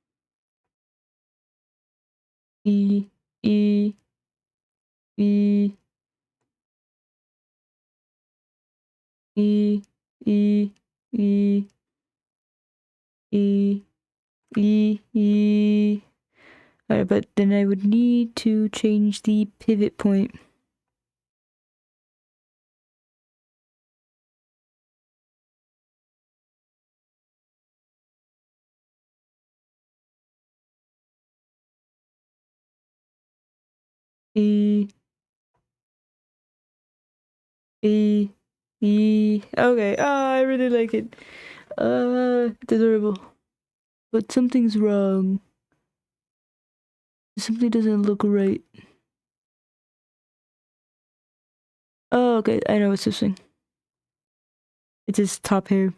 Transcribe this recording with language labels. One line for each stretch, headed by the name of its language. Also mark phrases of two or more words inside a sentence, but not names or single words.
English: E E E E E E E E. Alright, but then I would need to change the pivot point. E E E. Okay. I really like it. It's adorable. But something's wrong. Something doesn't look right. Oh, okay. I know what's this thing. It's his top hair.